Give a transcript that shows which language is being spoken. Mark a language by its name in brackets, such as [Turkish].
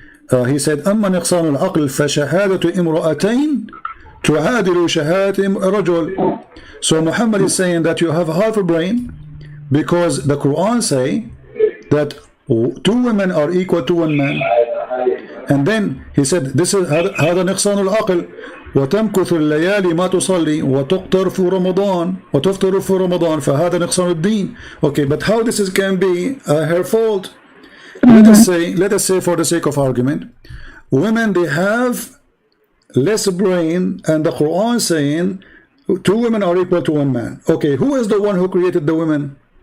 [English] he said [Arabic] أما نقصان العقل فشهادة امرأتين تعادل شهادة رجل. [English] So Muhammad is saying that you have half a brain because the Quran say that two women are equal to one man. And then he said this is [Arabic] هذا نقصان العقل وتمكث الليالي ما تصلي وتقطر في رمضان وتفطر في رمضان فهذا نقصان الدين. [English] Okay, but how this is can be her fault? Let us say for the sake of argument, women, they have less brain, and the Quran saying two women are equal to one man. Okay, who is the one who created the women?